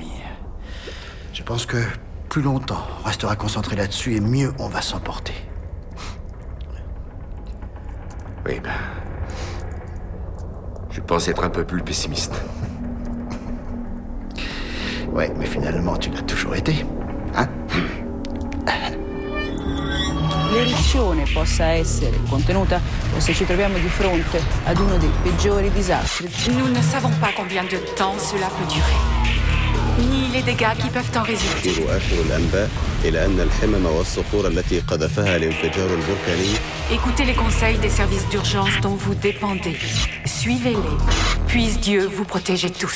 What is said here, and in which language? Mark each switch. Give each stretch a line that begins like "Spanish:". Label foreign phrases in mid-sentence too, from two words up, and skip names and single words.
French: Je pense que plus longtemps on restera concentré là-dessus et mieux on va s'en porter. Oui, ben... Je pense être un peu plus pessimiste. Ouais, mais finalement, tu l'as toujours été. Hein?
Italian: L'eruzione possa essere contenuta o se ci troviamo di fronte ad uno dei peggiori disastri.
French: Nous ne savons pas combien de temps cela peut durer, ni les dégâts qui peuvent en résulter. Écoutez les conseils des services d'urgence dont vous dépendez. Suivez-les. Puisse Dieu vous protéger tous.